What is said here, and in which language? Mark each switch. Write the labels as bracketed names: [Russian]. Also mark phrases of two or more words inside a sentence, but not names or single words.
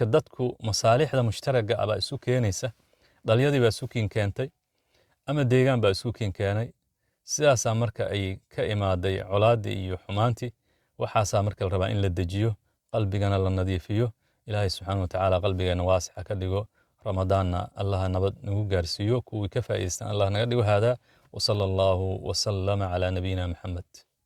[Somali] dadku masaalixda mushtaraga aba isu keenaysa dhalyadii baa isu keentay ama deegaan baa isu keenay sidaas marka ay ka imaaday colaadii iyo xumaantii waxaasa marka la rabaa in la dejiyo qalbigana la nadiifiyo ilaahay [Arabic] سبحانه وتعالى [Somali] qalbigana waasixa ka dhigo ramadaanna allah nabad nagu gaarsiiyo kuwii ka faa'iideystaan allah naga dhigo hada [Arabic] وصلى الله وسلم على نبينا محمد